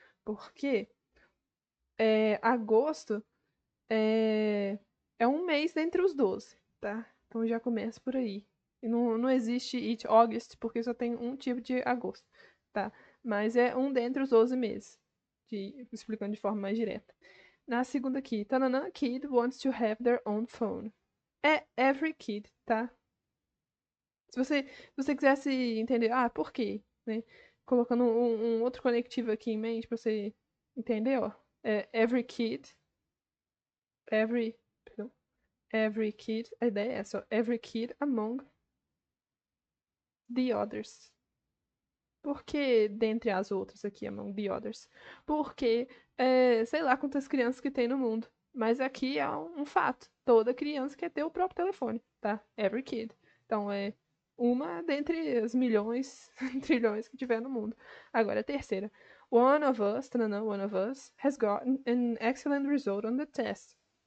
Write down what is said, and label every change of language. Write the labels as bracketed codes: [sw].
[pt] Porque agosto é um mês dentre os 12, tá? Então já começa por aí. E não existe [en] each August, [pt] porque só tem um tipo de agosto, tá? Mas é um dentre os 12 meses, explicando de forma mais direta. Na segunda aqui, tanana, [en] kid wants to have their own phone. [pt] É every kid, tá? Se você quisesse entender, por quê, né? Colocando um outro conectivo aqui em mente pra você entender, ó. [en] É every kid, every, perdão, every kid, [pt] a ideia é essa, ó, [en] every kid among the others. [pt] Por que dentre as outras aqui, [en] among the others? [pt] Porque, sei lá quantas crianças que tem no mundo. Mas aqui é um fato. Toda criança quer ter o próprio telefone, tá? [en] Every kid. [pt] Então, é uma dentre as milhões, trilhões que tiver no mundo. Agora, a terceira. [en] One of us, tanana, one of us, has gotten an excellent result on the test.